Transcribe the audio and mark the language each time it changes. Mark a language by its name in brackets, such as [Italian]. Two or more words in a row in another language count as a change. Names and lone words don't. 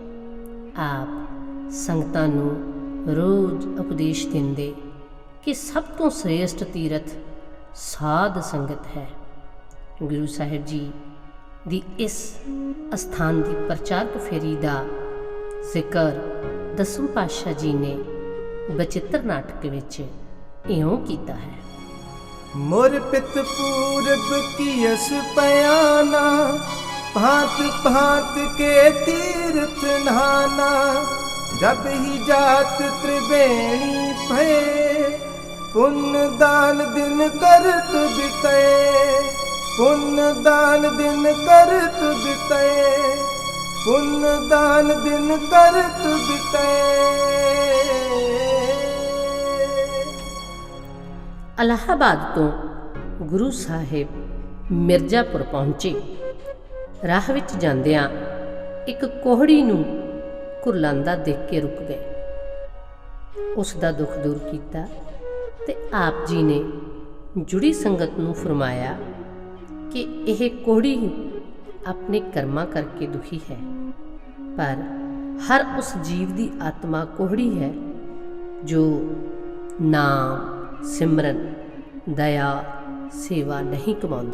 [Punjabi] ਆਪ ਸੰਗਤਾਂ ਨੂੰ ਰੋਜ਼ ਉਪਦੇਸ਼ ਦਿੰਦੇ ਕਿ ਸਭ ਤੋਂ ਸ੍ਰੇਸ਼ਟ ਤੀਰਥ ਸਾਧ ਸੰਗਤ ਹੈ। ਗੁਰੂ ਸਾਹਿਬ ਜੀ ਦੀ ਇਸ ਅਸਥਾਨ ਦੀ ਪ੍ਰਚਾਰਕ ਫੇਰੀ ਦਾ ਜ਼ਿਕਰ ਦਸਮ ਪਾਤਸ਼ਾਹ ਜੀ ਨੇ ਬਚਿੱਤਰ ਨਾਟਕ ਵਿੱਚ ਇਉਂ ਕੀਤਾ ਹੈ। [Braj] मोर पित पूरब कियस पयाना, भांत भांत के तीर्थ नहाना। जब ही जात त्रिवेणी भये, पुण्य दान दिन कर तुद तय। पुण्य दान दिन कर तुद तय। पुण्य दान दिन कर तुद तय। [Punjabi] ਅਲਾਹਾਬਾਦ ਤੋਂ ਗੁਰੂ ਸਾਹਿਬ ਮਿਰਜ਼ਾਪੁਰ ਪਹੁੰਚੇ। ਰਾਹ ਵਿੱਚ ਜਾਂਦਿਆਂ ਇੱਕ ਕੋਹੜੀ ਨੂੰ ਕੁਰਲਾਂਦਾ ਦੇਖ ਕੇ ਰੁਕ ਗਏ। ਉਸ ਦਾ ਦੁੱਖ ਦੂਰ ਕੀਤਾ ਤੇ ਆਪ ਜੀ ਨੇ ਜੁੜੀ ਸੰਗਤ ਨੂੰ ਫਰਮਾਇਆ ਕਿ ਇਹ ਕੋਹੜੀ ਆਪਣੇ ਕਰਮਾਂ ਕਰਕੇ ਦੁਖੀ ਹੈ, ਪਰ ਹਰ ਉਸ ਜੀਵ ਦੀ ਆਤਮਾ ਕੋਹੜੀ ਹੈ ਜੋ ਨਾਮ ਸਿਮਰਨ ਦਇਆ ਸੇਵਾ ਨਹੀਂ ਕਮਾਉਂਦਾ।